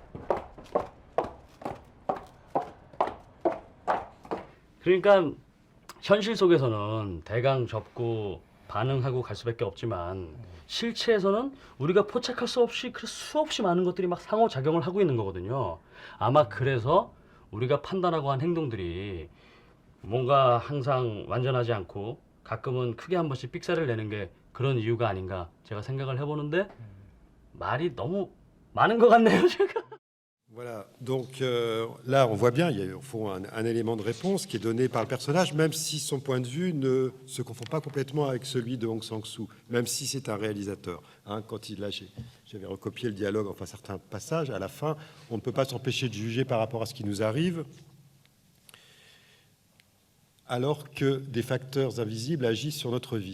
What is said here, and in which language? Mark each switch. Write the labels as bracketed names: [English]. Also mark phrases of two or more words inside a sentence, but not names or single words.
[Korean] 그러니까 현실 속에서는 대강 접고 반응하고 갈 수밖에 없지만 실체에서는 우리가 포착할 수 없이 그 수없이 많은 것들이 막 상호작용을 하고 있는 거거든요. 아마 그래서 우리가 판단하고 한 행동들이 뭔가 항상 완전하지 않고 가끔은 크게 한 번씩 삑사를 내는 게 그런 이유가 아닌가 제가 생각을 해보는데 말이 너무 많은 것 같네요, 제가. [French] Voilà, donc là on voit bien, il y a au fond un élément de réponse qui est donné par le personnage, même si son point de vue ne se confond pas complètement avec celui de Hong Sang-soo, même si c'est un réalisateur. Hein, quand j'avais recopié le dialogue, enfin certains passages, à la fin, on ne peut pas s'empêcher de juger par rapport à ce qui nous arrive, alors que des facteurs invisibles agissent sur notre vie.